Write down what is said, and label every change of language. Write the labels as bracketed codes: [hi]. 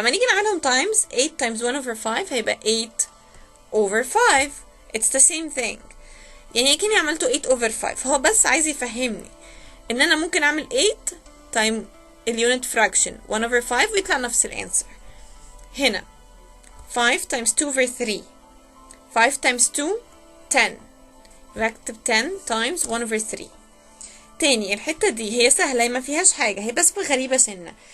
[ar] لما نيجي نعملهم times 8 times 1 over 5 هيبقى 8 over 5. [en] it's the same thing. [ar] يعني كأني عملته 8 over 5. هو بس عايز يفهمني ان انا ممكن اعمل 8 time اليونت fraction 1 over 5 ويطلع نفس الانسر. هنا 5 times 2 over 3 5 times 2 10 بكتب 10 times 1 over 3. تاني الحتة دي هي سهلة ما فيهاش حاجة، هي بس غريبة سنة.